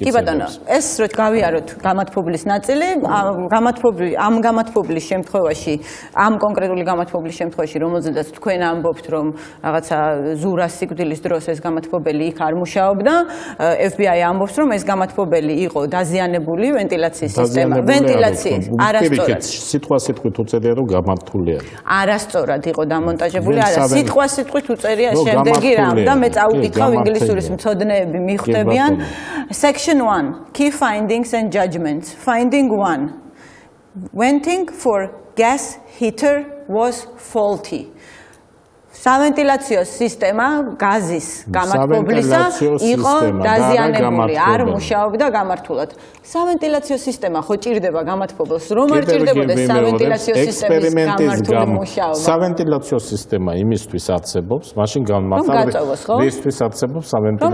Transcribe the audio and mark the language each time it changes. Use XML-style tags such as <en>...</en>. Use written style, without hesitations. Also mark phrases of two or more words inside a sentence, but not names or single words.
<ka>კი ბატონო, ეს რო გავიაროთ გამათბობლის ნაწილი, ამ გამათბობლის შემთხვევაში, ამ კონკრეტული გამათბობლის შემთხვევაში, რომელზედაც თქვენ ამბობთ, რომ რაღაცა ზურას სიკვდილის დროს ეს გამათბობელი იქ არ მუშაობდა, FBI ამბობს, რომ ეს გამათბობელი იყო დაზიანებული ვენტილაციის სისტემა. ვენტილაციის არასწორად. სიტყვასიტყვით უწერია, რომ გამართულია. არასწორად იყო დამონტაჟებული, არა, სიტყვასიტყვით უწერია შემდეგი რამ და მე წავიკითხავ ინგლისურის მცოდნეები მიხვდებიან.</ka> <en>Section 1 Key findings and judgments. Finding 1 Venting for gas heater was faulty.</en> <ka>სავენტილაციო სისტემა გაზის გამართბობლისა იყო დაზიანებული, არ მუშაობდა გამართულად. სავენტილაციო სისტემა ხო ჭირდება გამართბობელს, რომ არ ჭირდებოდეს სავენტილაციო სისტემის გამართული მუშაობა. სავენტილაციო სისტემა იმისთვის არსებობს, მაშინ გამართული ისთვის არსებობს სავენტილაციო,</ka>